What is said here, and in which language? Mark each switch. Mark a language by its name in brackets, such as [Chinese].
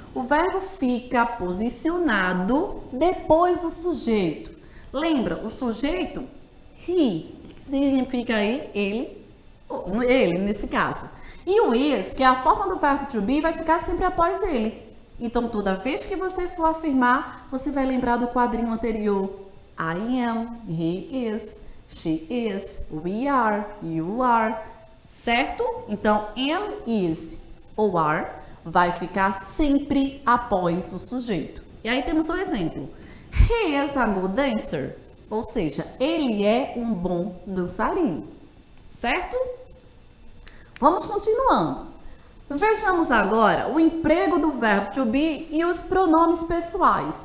[Portuguese] O verbo fica posicionado depois do sujeito. Lembra, o sujeito, he, que significa aí ele nesse caso. E o is, que é a forma do verbo to be, vai ficar sempre após ele. Então, toda vez que você for afirmar, você vai lembrar do quadrinho anterior. [English] I am, he is, she is, we are, you are, [Portuguese] certo? Então, am, is ou are vai ficar sempre após o sujeito. E aí temos o exemplo. [English] He is a good dancer. [Portuguese] Ou seja, ele é um bom dançarino. Certo? Vamos continuando. Vejamos agora o emprego do verbo to be e os pronomes pessoais.